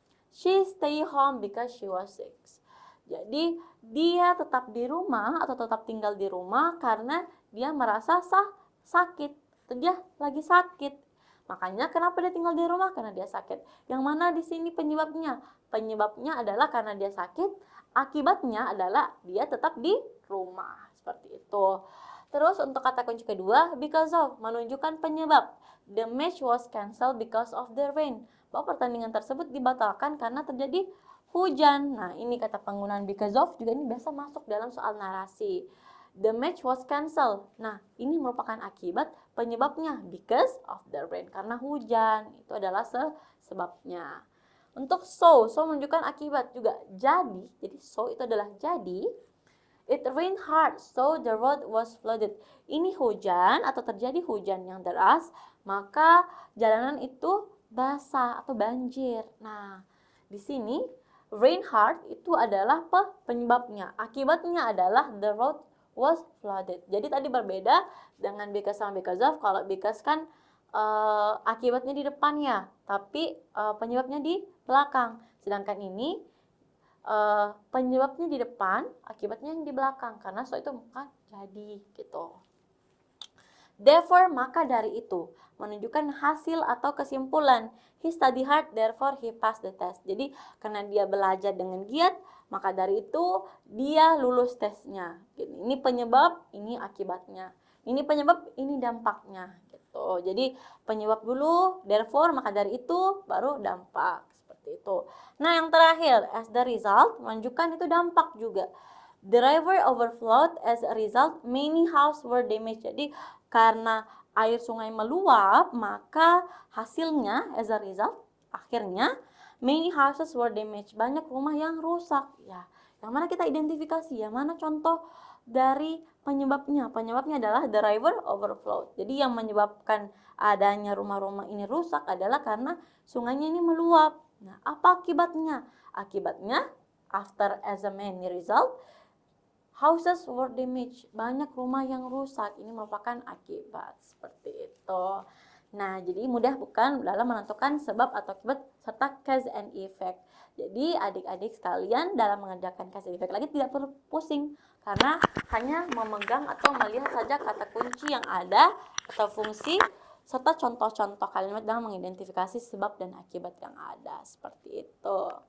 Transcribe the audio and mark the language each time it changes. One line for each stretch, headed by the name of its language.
English: She stay home because she was sick.
Indonesian: Jadi dia tetap di rumah atau tetap tinggal di rumah karena dia merasa sakit. Dia lagi sakit. Makanya kenapa dia tinggal di rumah? Karena dia sakit. Yang mana di sini penyebabnya? Penyebabnya adalah karena dia sakit. Akibatnya adalah dia tetap di rumah. Seperti itu. Terus untuk kata kunci kedua,
English: because of,
Indonesian: menunjukkan penyebab.
English: The match was cancelled because of the rain.
Indonesian: Bahwa pertandingan tersebut dibatalkan karena terjadi hujan. Nah, ini kata penggunaan
English: because of
Indonesian: juga ini biasa masuk dalam soal narasi.
English: The match was cancelled.
Indonesian: Nah, ini merupakan akibat penyebabnya
English: because of the rain.
Indonesian: Karena hujan, itu adalah sebabnya. Untuk so menunjukkan akibat juga. Jadi so itu adalah jadi.
English: It rained hard, so the road was flooded.
Indonesian: Ini hujan atau terjadi hujan yang deras, maka jalanan itu basah atau banjir. Nah, di sini
English: rain hard
Indonesian: itu adalah penyebabnya. Akibatnya adalah
English: the road was flooded.
Indonesian: Jadi tadi berbeda dengan because sama because of. Kalau because kan akibatnya di depannya, tapi penyebabnya di belakang. Sedangkan ini penyebabnya di depan, akibatnya yang di belakang, karena so itu maka jadi gitu.
English: Therefore,
Indonesian: maka dari itu, menunjukkan hasil atau kesimpulan.
English: He studied hard, therefore he passed the test.
Indonesian: Jadi karena dia belajar dengan giat, maka dari itu dia lulus tesnya. Ini penyebab, ini akibatnya. Ini penyebab, ini dampaknya. Gitu. Jadi penyebab dulu,
English: therefore
Indonesian: maka dari itu baru dampak. Itu. Nah, yang terakhir,
English: as the result,
Indonesian: menunjukkan itu dampak juga.
English: The river overflowed, as a result, many houses were damaged.
Indonesian: Jadi, karena air sungai meluap, maka hasilnya,
English: as a result,
Indonesian: akhirnya,
English: many houses were damaged.
Indonesian: Banyak rumah yang rusak. Ya, yang mana kita identifikasi, yang mana contoh dari penyebabnya. Penyebabnya adalah
English: the river overflowed.
Indonesian: Jadi, yang menyebabkan adanya rumah-rumah ini rusak adalah karena sungainya ini meluap. Nah, apa akibatnya? Akibatnya,
English: after as a main result, houses were damaged.
Indonesian: Banyak rumah yang rusak. Ini merupakan akibat. Seperti itu. Nah, jadi mudah bukan dalam menentukan sebab atau akibat serta
English: cause and effect.
Indonesian: Jadi, adik-adik sekalian dalam mengerjakan
English: cause and effect
Indonesian: lagi tidak perlu pusing. Karena hanya memegang atau melihat saja kata kunci yang ada atau fungsi serta contoh-contoh kalimat dalam mengidentifikasi sebab dan akibat yang ada. Seperti itu.